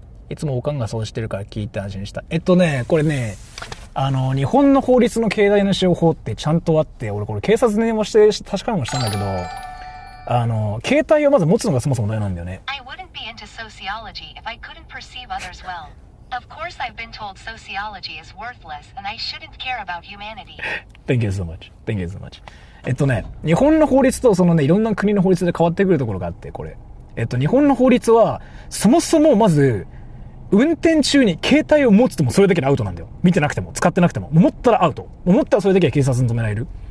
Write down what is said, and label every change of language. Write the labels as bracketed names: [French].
[Japanese] Iつもおかんがそうしてるから聞いた話にした。これね、日本の法律の携帯の使用法ってちゃんとあって、俺これ警察に電話して確かめもしたんだけど、携帯をまず持つのがそもそも大事なんだよね。 [English] I wouldn't be into sociology if I couldn't perceive others well. Of course I've been told sociology is worthless and I shouldn't care about humanity. Thank you so much. Thank you so much. [Japanese] 日本の法律とそのね、いろんな国の法律で変わってくるところがあって、これ。日本の法律は、そもそもまず、運転中に携帯を持つともそれだけでアウトなんだよ。見てなくても、使ってなくても。持ったらアウト。持ったらそれだけは警察に止められる。